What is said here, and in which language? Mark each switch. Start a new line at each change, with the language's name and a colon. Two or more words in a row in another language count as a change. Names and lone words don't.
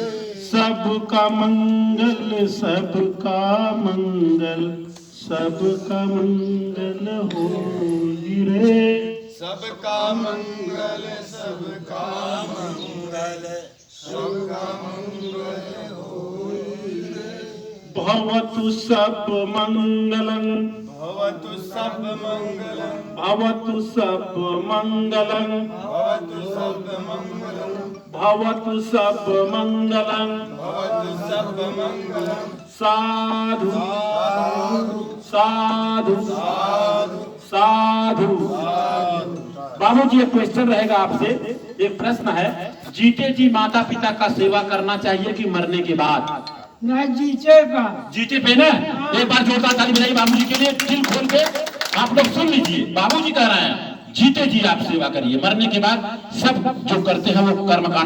Hindi: सबका मंगल, सबका मंगल, सबका मंगल होई रे। सबका मंगल, सबका मंगल, सबका मंगल होई रे।
Pali: भवतु सब मंगलं, भवतु सब मंगलम, भवतु सब मंगलं, भवतु सब मंगलम, भवतु सब मंगलं। भवतु सब मंगलम। साधु साधु साधु साधु साधु।
Hindi: बाबूजी एक क्वेश्चन रहेगा आपसे, एक प्रश्न है, जीते जी माता पिता का सेवा करना चाहिए कि मरने के बाद? ना जीते का जीते पे ना। एक बार जोरदार ताली बजाइए बाबूजी के लिए, दिल खोल के आप लोग सुन लीजिए। बाबूजी कह रहे हैं जीते जी आप सेवा करिए, मरने के बाद सब जो करते हैं वो कर्मकांड।